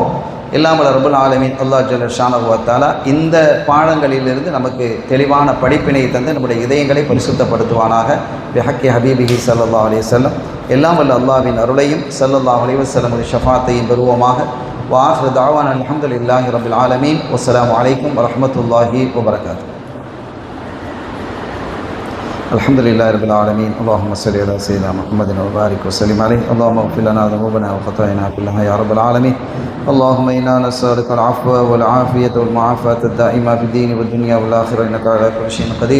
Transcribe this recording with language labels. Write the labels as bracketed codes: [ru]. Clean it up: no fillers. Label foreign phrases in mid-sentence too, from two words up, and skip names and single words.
[ta] இல்லாமல் [ar] رب العالمين الله جل شأنه وتعالى [ta] இந்த பாடங்களிலிருந்து நமக்கு தெளிவான படிப்பினை தந்து நம்முடைய இதயங்களை பரிசுத்தப்படுத்துவானாக. [ar] بحق حبيبه صلى الله عليه وسلم. [ta] எல்லாம் வல்ல அல்லாஹ்வின் அருளையும் [ar] صلى الله عليه وسلم [ta] ஷஃபாத்தையும் பெறுவோமாக. [ar] وآخر دعوانا الحمد لله رب العالمين. والسلام عليكم ورحمة الله وبركاته. الحمد لله رب العالمين. اللهم صل على سيدنا محمد وبارك وسلم عليه. اللهم اغفر لنا ذنوبنا وخطايانا كلها يا رب العالمين. اللهم انا نسالك العفو والعافيه والمعافاه الدائمه في الدين والدنيا والاخره انك على كل شيء قدير.